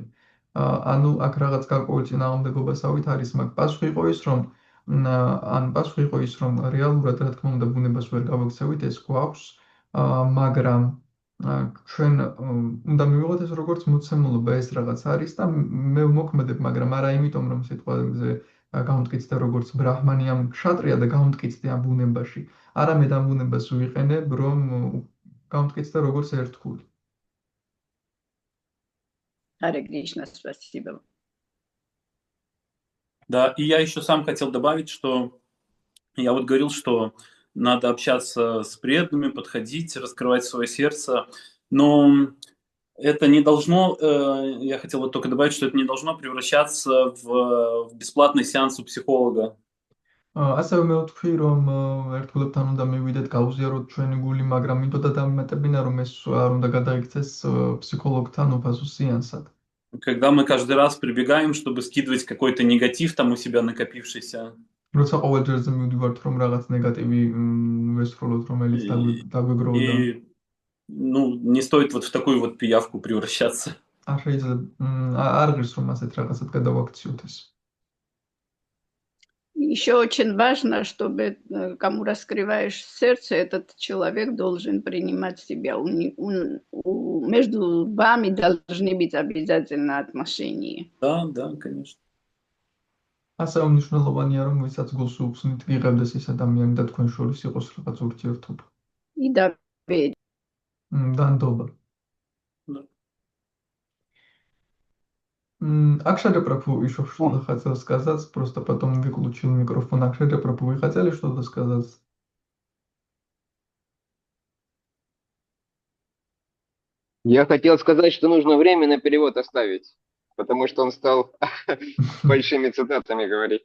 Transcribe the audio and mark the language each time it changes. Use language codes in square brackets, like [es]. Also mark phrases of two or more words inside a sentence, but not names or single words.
[ka] ანუ აქ რაღაც გარკვეული წინააღმდეგობასავით არის, მაგრამ პასუხი იყო ის, რომ რეალურად რა თქმა უნდა ბუნებას ვერ გავექცევით, ეს გვაქვს, მაგრამ ჩვენ უნდა მივიღოთ ეს როგორც მოცემულობა, ეს რაღაც არის და მე ვმოქმედებ, მაგრამ არა იმიტომ, რომ სიტყვაზე გამტკიცდა როგორც ბრაჰმანი ამ ქშატრია და გამტკიცდა ამ ბუნებაში. არამედ ამ ბუნებას ვიყენებ, რომ გამტკიცდა როგორც ერთგული. [ru] Харе Кришна, спасибо. Да, и я еще сам хотел добавить, что я вот говорил, что надо общаться с преданными, подходить, раскрывать свое сердце, но это не должно, я хотел вот только добавить, что это не должно превращаться в бесплатный сеанс у психолога. [ka] ასევე მე ვთქვი, რომ ერთგულებთან უნდა მივიდეთ, გავუზიაროთ ჩვენი гули, მაგრამ მინდოდა დამატებინა, რომ ეს არ უნდა გადაიქცეს психологთან უფასო сеансად. [ru] Когда мы каждый раз прибегаем, чтобы скидывать какой-то негатив там у себя накопившийся. [ka] როცა ყოველ ჯერზე მივდივართ, რომ რაღაც ნეგატივი ვესწროლოთ, რომელიც დაგვეგროვდა. [ru] И, ну, не стоит вот в такую вот пиявку превращаться. [ka] არ შეიძლება არ ღირს რომ ასეთ რაღაცად გადავაქციოთ ეს. [ru] Еще очень важно, чтобы кому раскрываешь сердце, этот человек должен принимать себя. Между вами должны быть обязательно отношения. Да, конечно. [ka] ასევე მნიშვნელოვანია რომ ვისაც გულს უხსნით იღებდეს ეს ადამიანი და თქვენ შორის იყოს რაღაც ურთიერთობა. [ru] И доверие. [ka] და ნდობა. [ru] Да. Ак шарепрапу еще что-то хотел сказать, просто потом выключил микрофон. Ак шарепрапу, вы хотели что-то сказать? Я хотел сказать, что нужно время на перевод оставить, потому что он стал большими цитатами говорить.